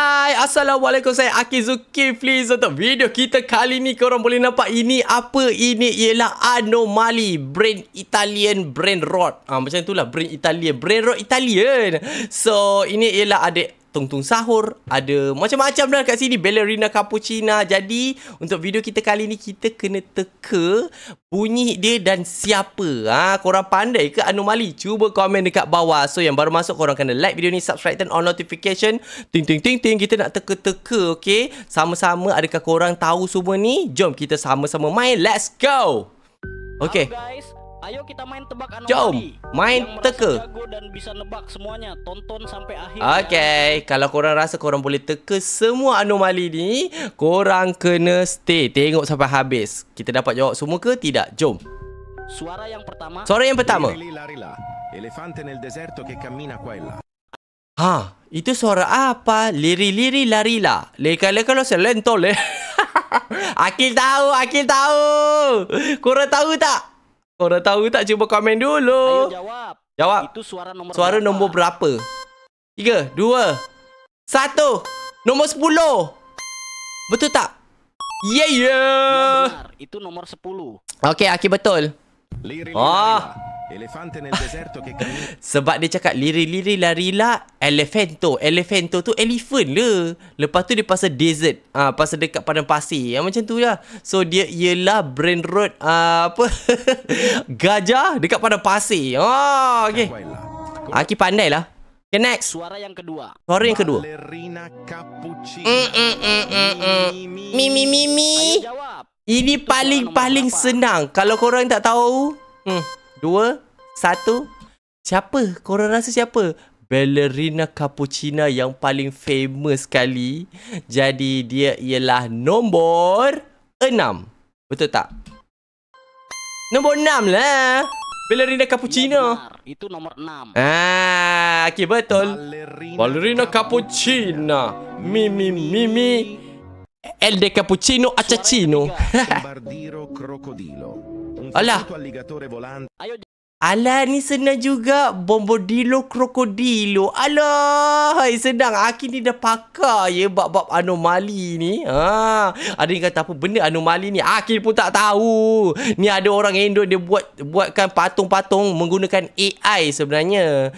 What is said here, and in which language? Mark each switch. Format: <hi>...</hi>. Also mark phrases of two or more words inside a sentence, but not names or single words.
<ms>Hai, Assalamualaikum. Saya Akil Zulkifli. Untuk video kita kali ni, korang boleh nampak ini apa? Ini ialah anomali brand Italian, brand rod. Macam itulah, brand Italian, brand rod Italian. So, ini ialah ada tungtung sahur, ada macam-macam dah kat sini, ballerina cappuccina. Jadi untuk video kita kali ni, kita kena teka bunyi dia dan siapa. Korang pandai ke anomali? Cuba komen dekat bawah. So yang baru masuk, korang kena like video ni, subscribe,</ms> <en>turn on notification, ting ting ting ting.</en> <ms>Kita nak teka-teka, okay? Sama-sama, adakah korang tahu semua ni? Jom kita sama-sama main.</ms> <en>Let's go.</en> <ms>Okay.</ms> <id>Halo guys, ayo kita main tebak anomali.</id> <ms>Jom, main teka.</ms> <id>Jago dan bisa nebak semuanya. Tonton sampai akhir.</id> <ms>Okay, kalau korang rasa korang boleh teka semua anomali ni, korang kena stay, tengok sampai habis. Kita dapat jawab semua ke tidak? Jom. Suara yang pertama. Suara yang pertama.</ms> <it>Elefante nel deserto che cammina qua e là.</it> <ms>Itu suara apa? Liri-liri larila. Leka-leka lo selento le. Akil tahu, Akil tahu. Korang tahu tak? Korang tahu tak? Cuba komen dulu.</ms> <id>Ayo jawab. Jawab. Itu suara nomor</id> <ms>Suara</ms> <id>berapa?</id> <ms>nombor berapa? 3, 2, 1. Nombor 10. Betul tak?</ms> <id>Ya</id> <en>Yeah.</en> <id>benar, itu nomor 10.</id> <ms>Okey, Akil betul.</ms> <it>Liri elefante nel deserto che cammina.</it> <ms>Sebab dia cakap liri-liri larila elefanto. Elefanto tu elephant le. Lepas tu dia pasal desert. Pasal dekat padang pasir. Macam tu lah. So dia ialah brand road apa? Gajah dekat padang pasir. Okey. Aki pandai lah. Okay, next. Suara yang kedua. Suara yang kedua. Ballerina cappuccina. Mi.</ms> <id>Ayo jawab.</id> <ms>Ini</ms> <id>Itu suara</id> <ms>paling</ms> <id>nomor berapa?</id> <ms>senang. Kalau korang tak tahu, 2, 1. Siapa? Korang rasa siapa? Ballerina cappuccina yang paling famous sekali. Jadi dia ialah nombor 6. Betul tak? Nombor 6 lah. Ballerina</ms> <id>Ya</id> <ms>cappuccina.</ms> <id>benar, itu nomor 6.</id> <ms>Okay, betul. Ballerina cappuccina. Mi. El de cappuccino acacino.</ms> <it>Bombardiro crocodilo. Un</it> <ms>Alah.</ms> <it>fottuto alligatore volante.</it> <id>Ayo</id> <ms>Alah, ni senang juga. Bombodilo krokodilo. Alah, senang. Aki ni dah pakar ya bab-bab anomali ni. Ada yang kata apa benda anomali ni. Aki pun tak tahu. Ni ada orang Indo dia buatkan patung-patung menggunakan AI sebenarnya.</ms>